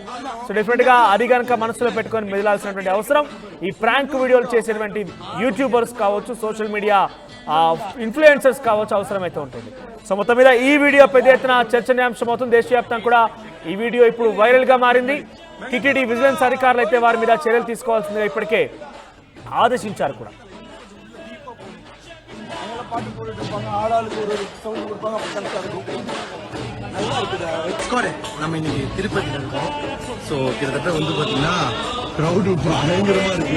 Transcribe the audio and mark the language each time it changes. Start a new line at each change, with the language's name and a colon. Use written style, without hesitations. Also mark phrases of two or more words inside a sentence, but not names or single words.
Telugu: సో డెఫినెట్గా అది కనుక మనసులో పెట్టుకొని మెదలాల్సినటువంటి అవసరం ఈ ప్రాంక్ వీడియోలు చేసేటువంటి యూట్యూబర్స్ కావచ్చు,
English: social media influencers
Telugu: కావచ్చు అవసరమైతే ఉంటుంది. సో మొత్తం మీద ఈ వీడియో పెద్ద ఎత్తున చర్చనీయాంశం అవుతుంది. దేశవ్యాప్తంగా కూడా ఈ వీడియో ఇప్పుడు వైరల్గా మారింది. టీటీడీ విజిలెన్స్ అధికారులు అయితే వారి మీద చర్యలు తీసుకోవాల్సిందిగా ఇప్పటికే ఆదేశించారు కూడా.
Tamil: நம்ம இன்னைக்கு திருப்பதியில் இருக்கோம். ஸோ கிட்டத்தட்ட வந்து பார்த்தீங்கன்னா க்ரௌடு பயங்கரமாக இருக்கு.